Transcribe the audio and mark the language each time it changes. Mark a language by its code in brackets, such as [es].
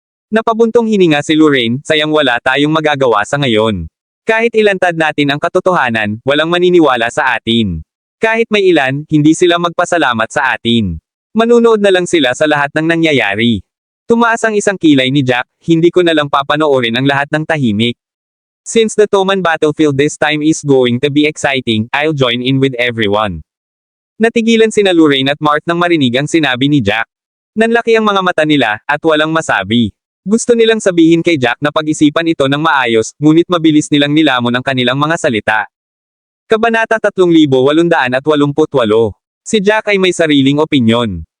[tl] Napabuntong hininga si Lorraine, sayang wala tayong magagawa sa ngayon. Kahit ilantad natin ang katotohanan, walang maniniwala sa atin. Kahit may ilan, hindi sila magpasalamat sa atin. Manunood na lang sila sa lahat ng nangyayari. Tumaas ang isang kilay ni Jack, hindi ko na lang papanoorin ang lahat ng tahimik. [en] Since the Toman battlefield this time is going to be exciting, I'll join in with everyone. [tl] Natigilan sina Lorraine at Mart nang marinig ang sinabi ni Jack. Nanlaki ang mga mata nila, at walang masabi. Gusto nilang sabihin kay Jack na pag-isipan ito ng maayos, ngunit mabilis nilang nilamon ang kanilang mga salita. Kabanata 3888. Si Jack ay may sariling opinyon.